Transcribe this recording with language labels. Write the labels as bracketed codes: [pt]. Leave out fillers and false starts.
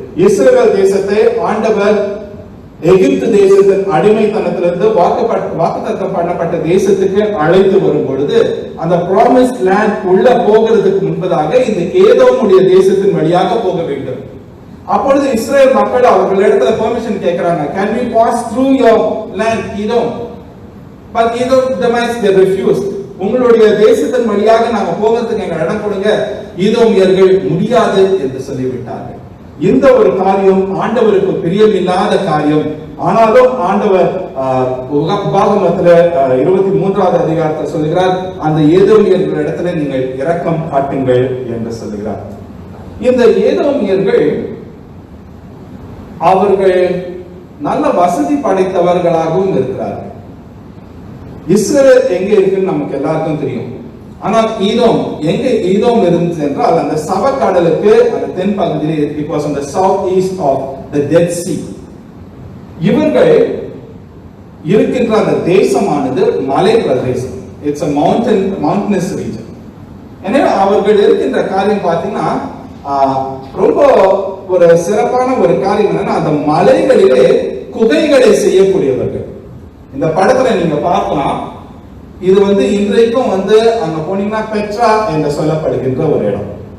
[ta] இஸ்ரவேல் தேசத்தை ஆண்டவர் எகிப்து தேசத்தின் அடிமைத்தனத்திலிருந்து வாக்குத்தத்தம் பண்ணப்பட்ட தேசத்துக்கு அழைத்து வரும் பொழுது, அந்த [en] promised land [ta] உள்ள போகிறதுக்கு முன்பதாக இந்த ஏதோமுடைய தேசத்தின் வழியாக போக வேண்டும். அப்பொழுது இஸ்ரேல் மக்கள் அவர்களிடத்துல பெர்மிஷன் கேட்கிறாங்க. [en] Can we pass through your land, Edom? But Edom demands, they refused. [ta] உங்களுடைய தேசத்தின் வழியாக நாம போகிறதுக்கு எங்க இடம் கொடுங்க. ஈதோமியர்கள் முடியாது என்று சொல்லிவிட்டார்கள். இந்த ஒரு காரியம் ஆண்டவருக்கு பிரியமில்லாத காரியம். ஆனாலும் ஆண்டவர் உபாகமத்துல 23வது அதிகாரத்தை சொல்கிறார், அந்த ஏதோமியர்கள் இடத்துல நீங்கள் இரக்கம் காட்டுங்கள் என்று சொல்கிறார். இந்த ஏதோமியர்கள் அவர்கள் நல்ல வசதி படைத்தவர்களாகவும் இருக்கிறார்கள். இஸ்ரவேல் எங்க இருக்குன்னு நமக்கு எல்லாருக்கும் தெரியும். ஆனா ஈதோம் எங்க ஈதோம் இருந்துச்சு என்றால் அந்த சவக்கடலுக்கு அந்த தென் பகுதியில், [en] it was on the south east of the Dead Sea. [ta] இவர்கள் இருக்கின்ற அந்த தேசமானது மலை பிரதேசம். [en] It's a mountainous region. [ta] எனவே அவர்கள் இருக்கின்ற காரியம் பார்த்தீங்கன்னா ரொம்ப ஒரு சிறப்பான ஒரு காரியம் என்னன்னா, அந்த மலைகளிலே குகைகளை செய்யக்கூடியவர்கள். இந்த படத்துல நீங்க பார்க்கலாம், இது இன்றைக்கும் அங்க போனீங்கன்னா பெட்ரா என்று சொல்லப்படுகின்ற ஒரு இடம்.